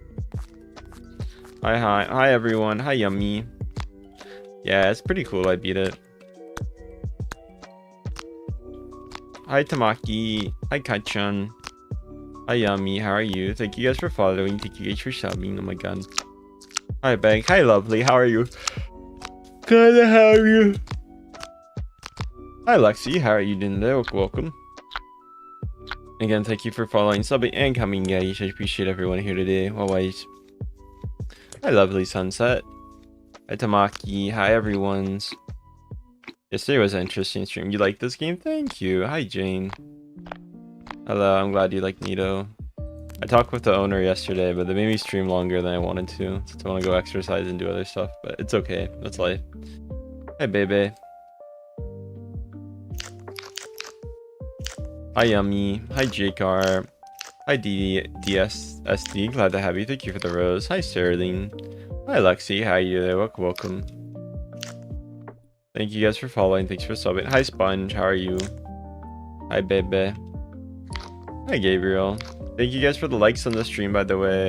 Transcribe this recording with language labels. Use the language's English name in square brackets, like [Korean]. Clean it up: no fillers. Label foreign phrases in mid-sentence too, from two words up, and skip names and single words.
[English] Hi, everyone. Hi, Yummy. Yeah, it's pretty cool. I beat it. Hi, Tamaki. Hi, Ka-chan. Hi, Yummy. How are you? Thank you guys for following. Thank you guys for subbing. Oh my god. Hi, Bank. Hi, Lovely. How are you? Glad to have you. Hi, Lexi. How are you doing there? Welcome. Again, thank you for following, subbing, and coming, guys. I appreciate everyone here today. Always. Hi, Lovely Sunset. Hi, Tamaki. Hi, everyone's. Yesterday was an interesting stream. You like this game? Thank you. Hi, Jane. Hello, I'm glad you like Needo. I talked with the owner yesterday, but they made me stream longer than I wanted to. Since I want to go exercise and do other stuff, but it's okay. That's life. Hi, baby. Hi, Yummy. Hi, JCar. Hi, DSSD. Glad to have you. Thank you for the rose. Hi, Sterling. Hi, Lexi. How are you there? Welcome. Thank you guys for following. Thanks for subbing. Hi, Sponge. How are you? Hi, baby. Hi, Gabriel. Thank you guys for the likes on the stream, by the way.